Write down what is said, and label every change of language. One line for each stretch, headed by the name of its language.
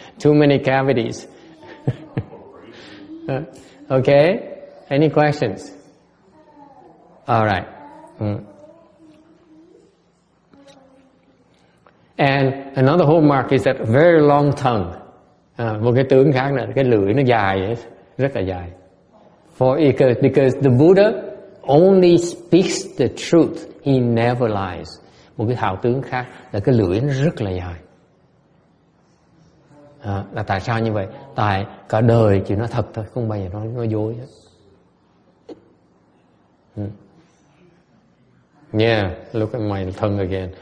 English: Too many cavities. Okay. Any questions? All right. And another hallmark is that very long tongue.
Vietnamese: Một cái tướng khác là cái lưỡi nó dài ấy, rất là dài.
English: Because the Buddha only speaks the truth, he never lies.
Vietnamese: Một cái hào tướng khác là cái lưỡi nó rất là dài. Là tại sao như vậy? Tại cả đời chỉ nói thật thôi, không bao giờ nói dối hết.
English: Yeah, look at my tongue again.